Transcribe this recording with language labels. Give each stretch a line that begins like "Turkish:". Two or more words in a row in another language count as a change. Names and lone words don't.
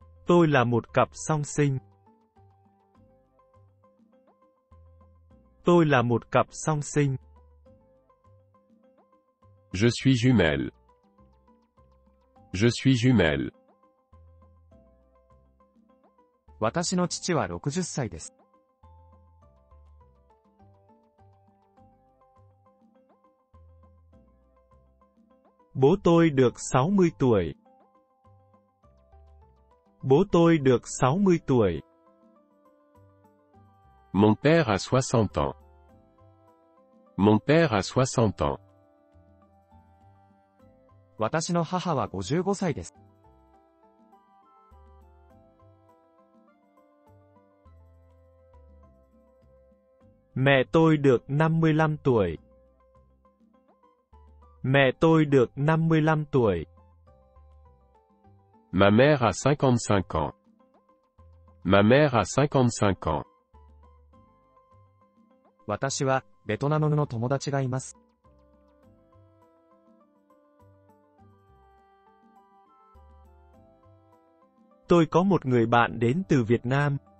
Vietnamese: Tôi là một cặp song sinh. Tôi là một cặp song sinh.
French: Je suis jumelle. Je suis jumelle.
Japanese: 私の父は60歳です。
Vietnamese: Bố tôi được 60 tuổi. Bố tôi được 60 tuổi.
French: Mon père a 60 ans. Mon père a 60 ans.
Japanese: 私の母は55歳です。
Vietnamese: Mẹ tôi được 55 tuổi. Mẹ tôi được 55 tuổi.
French: Ma mère a 55 ans. Ma mère a 55 ans.
Japanese: 私はベトナムの友達がいます。
Vietnamese: Tôi có một người bạn đến từ Việt Nam.